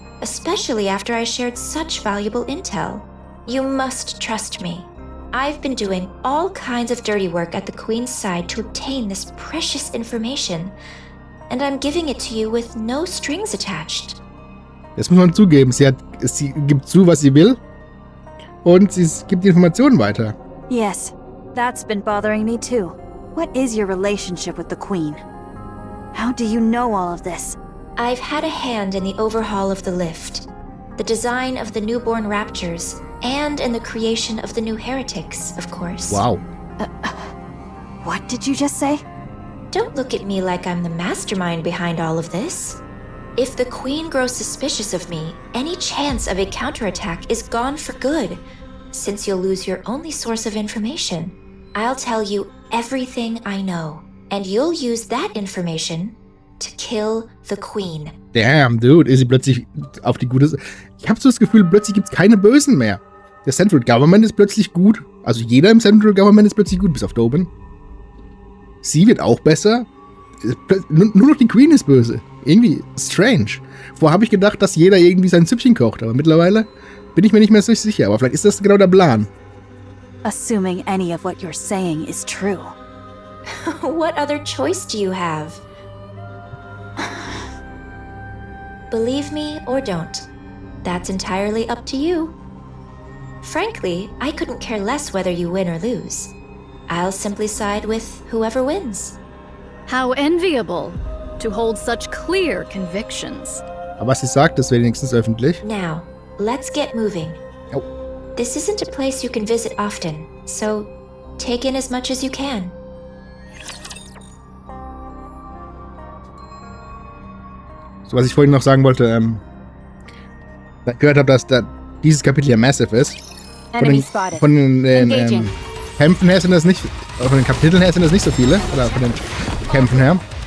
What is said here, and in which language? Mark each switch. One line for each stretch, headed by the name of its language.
English: Especially after I shared such valuable intel. You must trust me. I've been doing all kinds of dirty work at the Queen's side to obtain this precious information. And I'm giving it to you with no strings attached.
German: Das muss man zugeben. Sie gibt zu, was sie will. Und sie gibt die Informationen weiter.
English: Yes, that's been bothering me too. What is your relationship with the Queen? How do you know all of this? I've had a hand in the overhaul of the lift, the design of the newborn raptures, and in the creation of the new heretics, of course. Wow. What did you just say? Don't look at me like I'm the mastermind behind all of this. If the Queen grows suspicious of me, any chance of a counterattack is gone for good, since you'll lose your only source of information. I'll tell you everything I know, and you'll use that information to kill the Queen. Damn, dude,
German: ist sie plötzlich auf die gute Seite. Ich habe so das Gefühl, plötzlich gibt's keine Bösen mehr. Der Central Government ist plötzlich gut. Also jeder im Central Government ist plötzlich gut, bis auf Doben. Sie wird auch besser. Nur noch die Queen ist böse. irgendwie strange. Vorher habe ich gedacht, dass jeder irgendwie sein Süppchen kocht, aber mittlerweile bin ich mir nicht mehr so sicher. Aber vielleicht ist das genau der Plan.
English: Assuming any of what you're saying is true. What other choice do you have? Believe me or don't. That's entirely up to you. Frankly, I couldn't care less whether you win or lose. I'll simply side with whoever wins. How enviable to hold such clear convictions.
German: Aber was sie sagt, ist wenigstens öffentlich.
English: Now, let's get moving. Oh. This isn't a place you can visit often, so take in as much as you can.
German: So, was ich vorhin noch sagen wollte, gehört habe, dass dieses Kapitel ja massive ist. Von den Kämpfen her sind das nicht, von den Kapiteln her sind das nicht so viele, oder von den Kämpfen her.